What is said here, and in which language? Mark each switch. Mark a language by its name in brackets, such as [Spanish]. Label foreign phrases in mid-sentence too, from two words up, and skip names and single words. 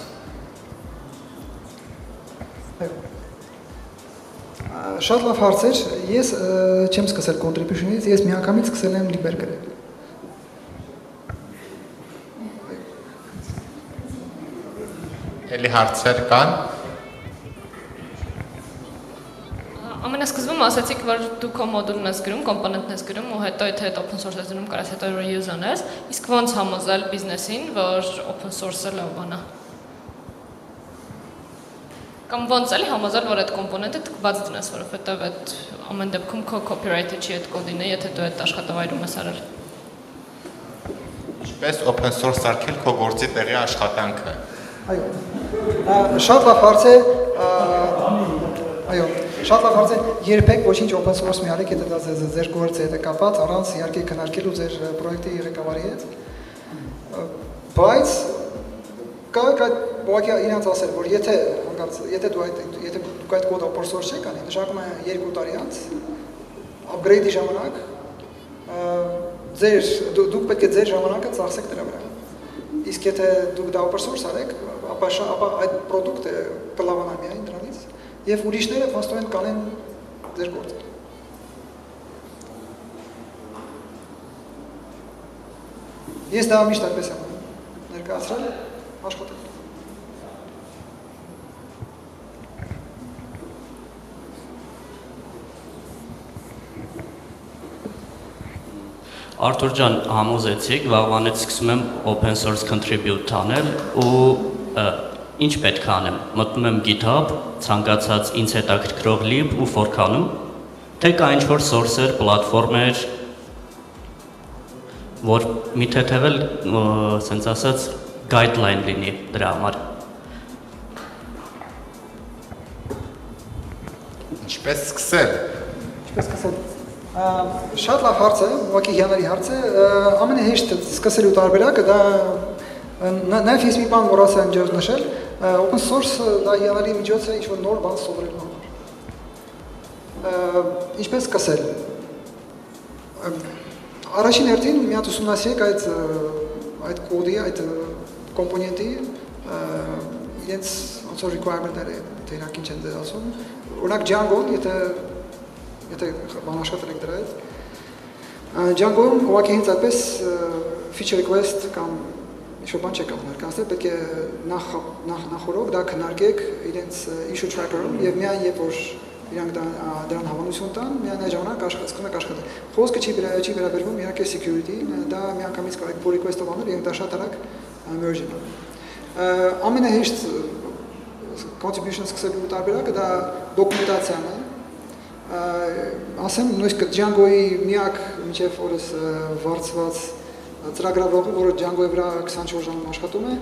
[Armenian] Շատ լավ հարց էր, ես չեմ սկսել contribution-ից, ես միանգամից սկսել եմ liber գրել։ Էլի հարցեր կան։ Ամենասկզբում ասացիք, որ դու քո մոդուլն ես գրում, կոմպոնենտն ես գրում ու հետո եթե [English] open source [Armenian] ես դնում, կարաս հետո reuse անես, իսկ ոնց համոզել բիզնեսին, որ [English] open source- [Armenian] ը լավ բան է։ Կամ ոնց էլի համոզել, որ այդ կոմպոնենտը բաց դնես, որովհետև այդ ամեն դեպքում քո copyright-ը չի այդ կոդինը, եթե դու այդ աշխատավայրում ես արել։ Ինչպես [English] open source [Armenian] արկել քո գործի տեղի աշխատանքը։ Այո։ Շատ լավ հարց է։ Այո, շատ լավ հարց է։ Երբեք ոչինչ [English] open source [Armenian] մի արեք, եթե դա ձեր գործի հետ է կապված, առանց իհարկե քննարկելու ձեր պրոյեկտի ղեկավարի հետ։ Բայց կարող եք ուղղակի իրենց ասել, որ եթե դուք այդ կոդը [English] open source [Armenian] չեք անի, նշանակում է 2 տարի անց upgrade-ի ժամանակ դուք պետք է ձեր ժամանակը ծախսեք դրա վրա։ Իսկ եթե դուք դա [English] open source [Armenian] արեք, ապա այդ պրոդուկտը կլավանա միայն դրանից եւ ուրիշները փաստորեն կանեն ձեր գործը։ Ես դա միշտ այդպես եմ ներկայացրել, աշխատել։ Artur ջան, համոզեցիք, վաղվանից սկսում եմ [English] open source contribute [Armenian] անել ու ինչ պետք է անեմ։ Մտնում եմ GitHub, ցանկացած ինձ հետաքրքրող lib ու fork անում, թե կա ինչ-որ source-էր, պլատֆորմեր, որ մի թեթևել, ասենց ասած, guideline լինի դրա համար։ Ինչպես սկսել։ Շատ լավ հարց է, ուղղակի հիանալի հարց է, ամենահեշտ սկսելու տարբերակը դա Նաև ես մի բան մոռացա այնտեղ նշել, open source դա հիանալի միջոց է ինչ-որ նոր բան սովորելու համար։ Ինչպես սկսել։ Առաջին հերթին մի հատ ուսումնասիրեք այդ կոդի, այդ կոմպոնենտի իրենց ոնց որ requirement-ները, թե իրանք ինչ են ասում։ Օրինակ Django-ն, եթե բան աշխատել եք դրա հետ, Django-ն ուղղակի հենց այդպես [English] feature request [Armenian] կամ ինչ-որ բան չեք ներկայացնել, պետք է նախորդ դա քննարկեք իրենց [English] issue tracker- [Armenian] ում եւ միայն երբ որ իրանք դրան հավանություն տան, միայն այդ ժամանակ սկսում եք աշխատել։ Խոսքը չի վերաբերվում իհարկե security-ին, դա միանգամից կարող եք [English] pull request- [Armenian] ով անել եւ դա շատ արագ merge անել։ Ամենահեշտ contribution սկսելու տարբերակը դա դոկումենտացիան է։ Ասեմ նույնիսկ Django-ի միակ մինչև օրս վարձված ծրագրավորողը, որը Django-ի վրա 24 ժամ աշխատում է,